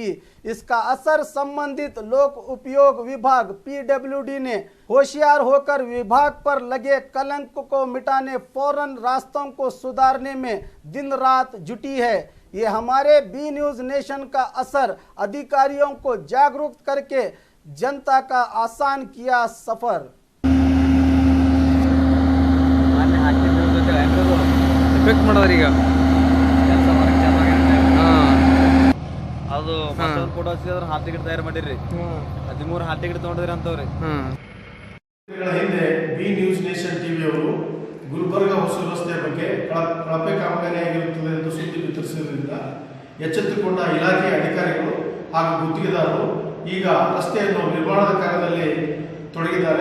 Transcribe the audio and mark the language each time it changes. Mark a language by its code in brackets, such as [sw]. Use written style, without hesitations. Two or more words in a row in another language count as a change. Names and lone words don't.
[hi] इसका असर संबंधित लोक उपयोग विभाग PWD ने होशियार होकर विभाग पर लगे कलंक को मिटाने फौरन रास्तों को सुधारने में दिन रात जुटी है। ये हमारे बी न्यूज नेशन का असर अधिकारियों को जागरूक करके जनता का आसान किया सफर। [kn] ಅದು ಮತ್ತೊಂದು ಫೋಟೋ ಹಚ್ಚಿದ್ರೆ [en] hall ticket [kn] ತಯಾರು ಮಾಡಿರಿ 13 [en] hall ticket [kn] ತಗೊಂಡಿದ್ರಿ ಅಂತವ್ರಿ ಹಿಂದೆ ಬಿ ನ್ಯೂಸ್ ನೇಷನ್ ಟಿವಿಯವರು ಗುಲ್ಬರ್ಗ ಹೊಸೂರು ರಸ್ತೆ ಬಗ್ಗೆ ಕಳಪೆ ಕಾಮಗಾರಿಯಾಗಿರುತ್ತದೆ ಎಂದು ಸುದ್ದಿ ಬಿತ್ತರಿಸಿದ್ದರಿಂದ ಎಚ್ಚೆತ್ತುಕೊಂಡ ಇಲಾಖೆಯ ಅಧಿಕಾರಿಗಳು ಹಾಗೂ ಗುತ್ತಿಗೆದಾರರು ಈಗ ರಸ್ತೆಯನ್ನು ನಿರ್ಮಾಣದ ಕಾರ್ಯದಲ್ಲಿ ತೊಡಗಿದ್ದಾರೆ.